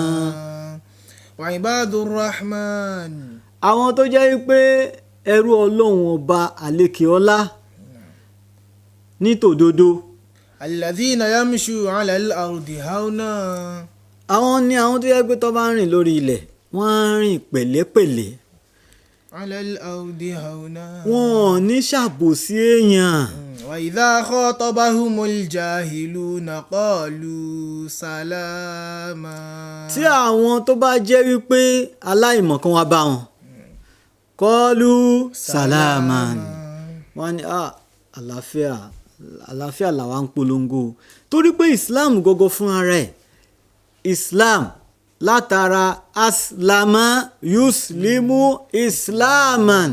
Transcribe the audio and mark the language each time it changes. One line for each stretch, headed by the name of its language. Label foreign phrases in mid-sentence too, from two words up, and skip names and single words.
Arabic: وعباد الرحمن.
Yoruba: Àwọn tó jẹ́ wípé ẹrú Ọlọ́run ọba àlékè ọlá ní tòdodo.
Arabic: الذين يمشون على الأرض هونا.
Yoruba: Àwọn ni àwọn tó yẹ pé tó bá ń rìn lórí ilẹ̀ wọ́n á rìn pẹ̀lẹ́pẹ̀lẹ́.
Arabic: على الأرض هونا.
Yoruba: Wọn ò ní ṣàbòsí èèyàn.
Arabic: وإذا خاطبهم الجاهلون قالوا سلاما.
Yoruba: Tí àwọn tó bá jẹ́ wípé aláìmọ̀kan wá bá wọn
Arabic: قالوا سلاما,
Yoruba: wọ́n ní àlàáfíà làwa ń polongo. Torí pé Islam gọ́gọ́ fún ara ẹ̀, Islam látara
Arabic: أسلم يسلم إسلاما.